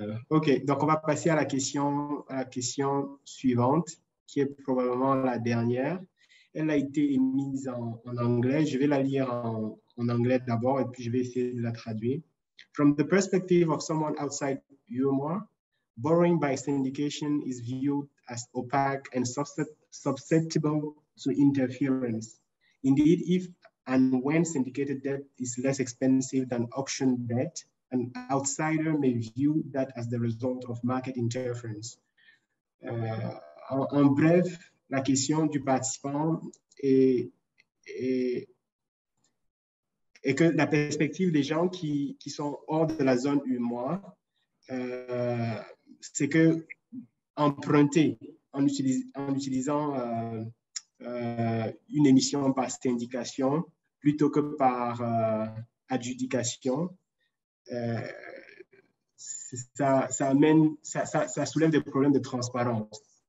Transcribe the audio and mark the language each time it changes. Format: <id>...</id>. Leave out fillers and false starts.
<fr>OK, donc on va passer à la question suivante, qui est probablement la dernière. Elle a été émise en anglais. Je vais la lire en anglais d'abord et puis je vais essayer de la traduire.</fr> <en>From the perspective of someone outside UMOA, borrowing by syndication is viewed as opaque and susceptible to interference. Indeed, if and when syndicated debt is less expensive than auction debt, an outsider may view that as the result of market interference.</en> <fr>En bref, la question du participant est que la perspective des gens qui sont hors de la zone UMOA, c'est que emprunter en utilisant une émission par syndication plutôt que par adjudication, ça soulève des problèmes de transparence.</fr>